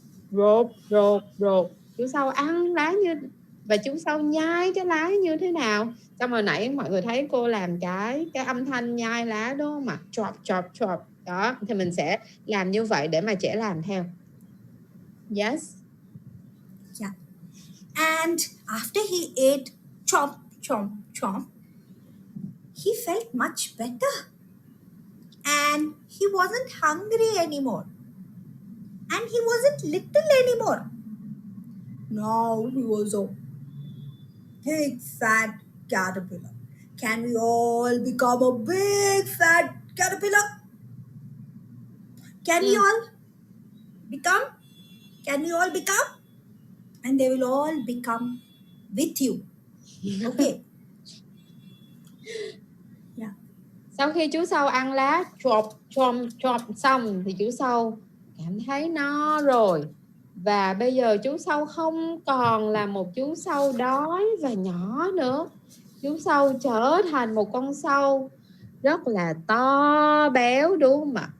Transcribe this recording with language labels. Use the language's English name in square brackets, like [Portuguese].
[Vietnamese] Rột, rột, rột. Chú Sâu ăn lá và chú Sâu nhai cái lá như thế nào? Xong hồi nãy mọi người thấy cô làm cái âm thanh nhai lá đó mà chop chop chop đó, thì mình sẽ làm như vậy để mà trẻ làm theo. [English] Yes. yeah. And after he ate chomp, chomp, chomp, he felt much better. And he wasn't hungry anymore. And he wasn't little anymore. Now he was a big fat caterpillar. Can we all become a big fat caterpillar? Can we all become? Can we all become? And they will all become with you. Okay. Yeah. [Vietnamese] Sau khi chú Sâu ăn lá chop xong thì chú Sâu cảm thấy no rồi. Và bây giờ chú Sâu không còn là một chú sâu đói và nhỏ nữa. Chú Sâu trở thành một con sâu rất là to béo, đúng không ạ?